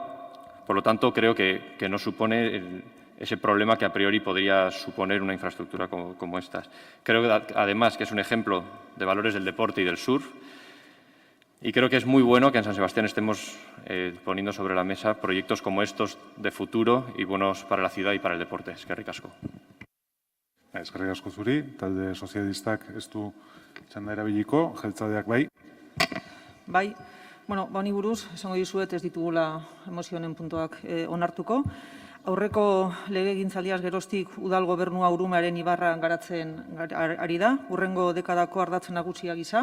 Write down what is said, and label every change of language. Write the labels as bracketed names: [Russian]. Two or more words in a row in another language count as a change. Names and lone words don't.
[Spanish] Por lo tanto, creo que no supone ese problema que a priori podría suponer una infraestructura como estas. Creo que, además, que es un ejemplo de valores del deporte y del surf. Y creo que es muy bueno que en San Sebastián estemos poniendo sobre la mesa proyectos como estos de futuro y buenos para la ciudad y para el deporte. [Basque] Eskerrik asko. Eskerrik asko zuri, talde sozialistak ez du txanda erabiliko, jeltzaleak bai. Bai, bueno, honi buruz, esango dizuet ez ditugula emozionen puntuak onartuko. Aurreko legegintzaldiaz geroztik udal gobernua Urumearen ibarra garatzen ari da, hurrengo dekadako ardatz nagusia gisa.